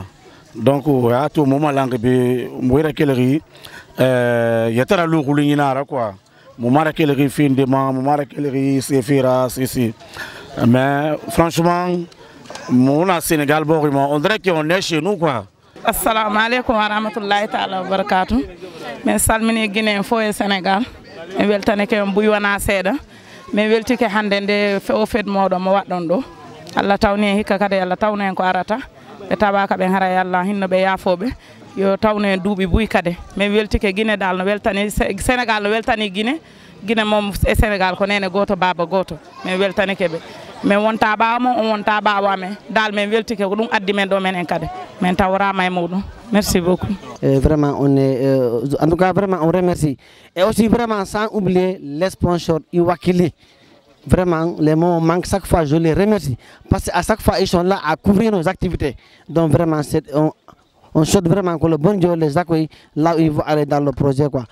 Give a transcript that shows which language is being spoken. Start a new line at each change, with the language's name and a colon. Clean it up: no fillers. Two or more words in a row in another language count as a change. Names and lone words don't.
French: Donc à tout moment là, il y a très longtemps quoi. Moumara Kelleri fin de man, Moumara Kelleri Sefira, c'est mais franchement, mon Sénégal, on dirait qu'on est chez nous quoi.
Arabic: Assalamu alaikum wa rahmatullahi ta'ala wa barakatuh.
Fula: Mais salmini Guinée fo e Sénégal. E weltane ke mbuywana seeda. Mais welti ke hande nde o fed modo mo waddon do. Allah tawni hikka kade Allah tawne ko arata. Be tabaka be hara yalla hinno be yafobe. Yo tawne duuɓi buy kade mais weltike Guinée dal no weltani Sénégal no weltani Guinée mom e Sénégal ko nene goto baba goto mais weltani keɓe mais wonta ɓawa mo on wonta ɓawa men dal men weltike ko ɗum addi men ɗo men en kadi min tawrama e muɗum.
French: Merci beaucoup. Vraiment, on est, en tout cas, vraiment, on remercie. Et aussi, vraiment, sans oublier les sponsors Iwakili. Vraiment, les mots manquent chaque fois, je les remercie. Parce qu'à chaque fois, ils sont là à couvrir nos activités. Donc, vraiment, on souhaite vraiment que le bon Dieu les accueille là où ils vont aller dans le projet, quoi.